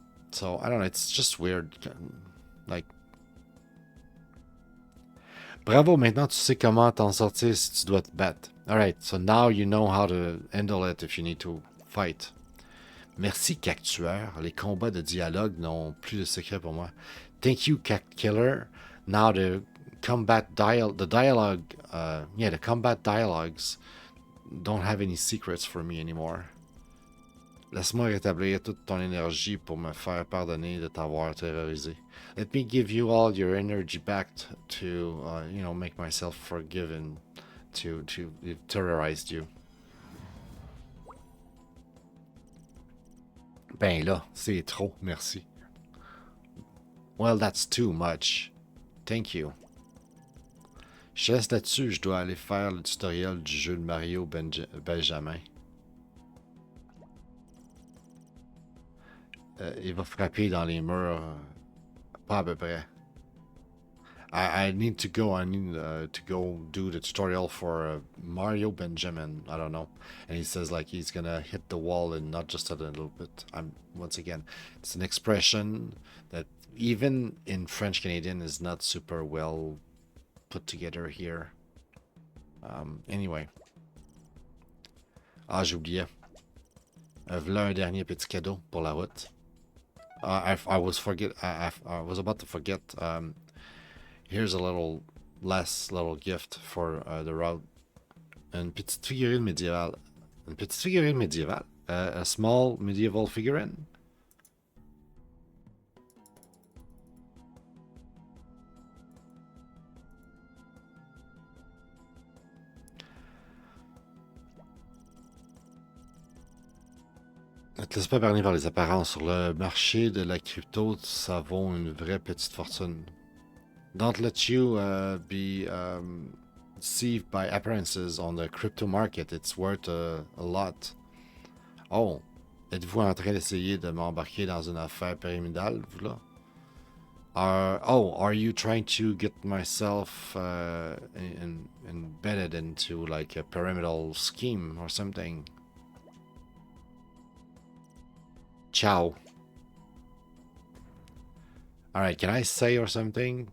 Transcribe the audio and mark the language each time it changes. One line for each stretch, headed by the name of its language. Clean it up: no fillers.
English: So I don't know. It's just weird. Like, bravo.
French: Maintenant, tu sais comment t'en sortir si tu dois te battre.
English: All right. So now you know how to handle it if you need to fight.
French: Merci, Cactueur. Les combats de dialogue n'ont plus de secret pour moi.
English: Thank you, Cact Killer. Now the dialogue, the combat dialogues don't have any secrets for me anymore.
French: Laisse-moi rétablir toute ton énergie pour me faire pardonner de t'avoir terrorisé.
English: Let me give you all your energy back to, make myself forgiven to have terrorized you.
French: Ben là, c'est trop, merci.
English: Well, that's too much. Thank you.
French: Je reste là-dessus, je dois aller faire le tutoriel du jeu de Mario Benjamin. Il va frapper dans les murs, pas à peu près.
English: I need to go. I need to go do the tutorial for Mario Benjamin. I don't know. And he says like he's gonna hit the wall and not just a little bit. Once again, it's an expression that even in French Canadian is not super well put together here. Anyway.
French: Ah, j'oubliais. Voilà un dernier petit cadeau pour la route.
English: I was about to forget. Here's a little gift for the route.
French: Une petite figurine médiévale. Une petite figurine médiévale?
English: A small medieval figurine?
French: Ne te laisse pas berner par les apparences. Sur le marché de la crypto, ça vaut une vraie petite fortune.
English: Don't let you be deceived by appearances on the crypto market. It's worth a lot.
French: Oh, êtes-vous en train d'essayer de m'embarquer dans une affaire pyramidale, vous là?
English: Are you trying to get myself embedded into like a pyramidal scheme or something?
Italian: Ciao.
English: Alright, can I say or something?